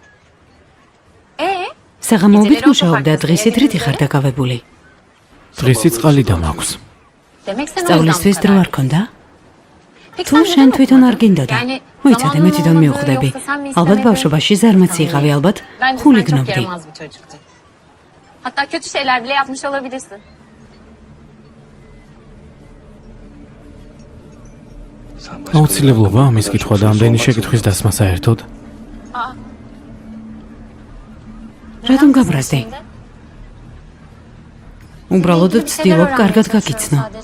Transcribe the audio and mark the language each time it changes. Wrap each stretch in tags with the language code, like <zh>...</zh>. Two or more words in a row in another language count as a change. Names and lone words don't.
<ka>საღამოობით მუშაობ და დღისით რითი ხარ დაკავებული? დღისი წყალი დამაქვს. სწავლისთვის დრო არ ქონდა? თუ შენ თვითონ არ გინდოდა? მოიცადე, მე თვითონ მივხვდები. ალბათ ბავშვობაში ზარმაცი იყავი, albათ ხული გნობდი.</ka> <tr>Hatta kötü şeyler bile yapmış olabilirsin.</tr> <ka>აუცილებლობა ამის კითხვა და ამდენი შეკითხვის დასმა საერთოდ? რატომ გაბრაზდი? უბრალოდ ვცდილობ კარგად გაგიცნო.</ka>